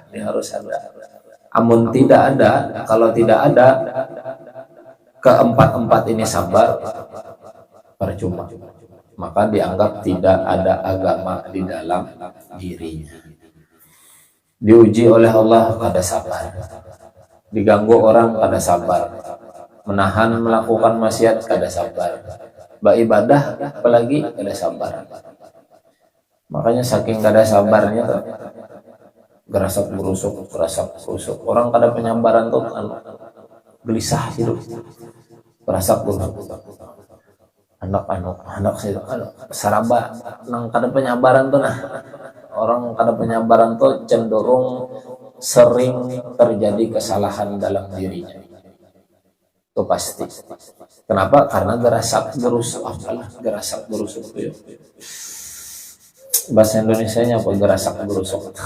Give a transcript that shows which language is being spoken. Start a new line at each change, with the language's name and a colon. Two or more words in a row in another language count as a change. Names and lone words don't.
Indonesian: Ini harus ada. Amun tidak ada, kalau tidak ada keempat-empat ini sabar, percuma. Maka dianggap tidak ada agama di dalam dirinya. Diuji oleh Allah pada sabar, diganggu orang pada sabar, menahan melakukan maksiat pada sabar, beribadah apalagi pada sabar.
Banjar: Makanya saking kada sabarnya tuh, gerasak berusuk. Orang kada penyabaran tuh gelisah hidup, gerasak berusuk. Anak sih saraba nang kada penyabaran tuh, nah orang kada penyabaran tuh cenderung sering terjadi kesalahan dalam dirinya.
Indonesian: Itu pasti. Kenapa? Karena
Banjar: gerasak berusuk. Gerasak berusuk
Indonesian: itu ya. Bahasa Indonesianya apa
Banjar: gerasak berusuk?